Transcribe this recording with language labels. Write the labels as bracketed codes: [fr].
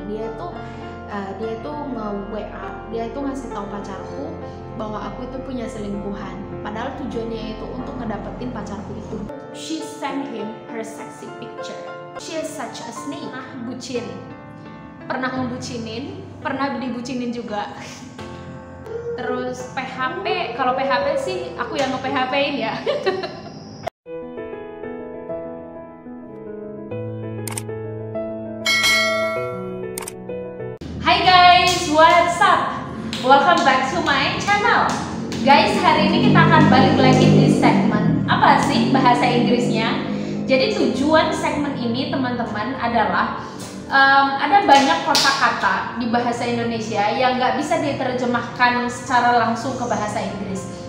[id] Dia itu nge-WA, dia itu ngasih tahu pacarku bahwa aku itu punya selingkuhan. Padahal tujuannya itu untuk ngedapetin pacarku itu. [en] She sent him her sexy picture. She is such a snake. Bucin. [id] Pernah ngebucinin, pernah dibucinin juga. Terus PHP, kalau PHP sih aku yang nge-PHP-in ya. [en] Hai guys, what's up? Welcome back to my channel. [id] Guys, hari ini kita akan balik lagi di segmen apa sih bahasa Inggrisnya. Jadi tujuan segmen ini teman-teman adalah ada banyak kosakata di bahasa Indonesia yang nggak bisa diterjemahkan secara langsung ke bahasa Inggris.